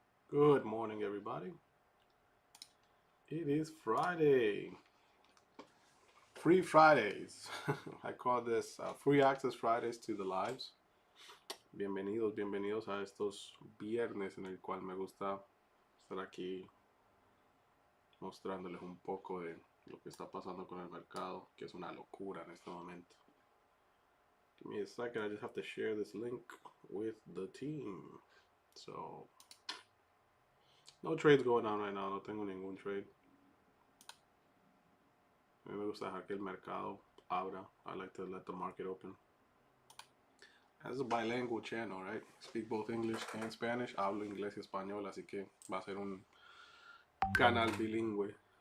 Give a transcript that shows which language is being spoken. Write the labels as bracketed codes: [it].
[en] Good morning, everybody. It is Friday. Free Fridays. I call this free access Fridays to the lives. [es] Bienvenidos, bienvenidos a estos viernes en el cual me gusta estar aquí mostrándoles un poco de lo que está pasando con el mercado, que es una locura en este momento. [en] Give me a second. I just have to share this link with the team. So, no trades going on right now. [es] No tengo ningún trade. A mí me gusta dejar que el mercado abra. [en] I like to let the market open. [es] Es a [en] bilingual channel, right? Speak both English and Spanish. [es] Hablo inglés y español, así que va a ser un canal bilingüe.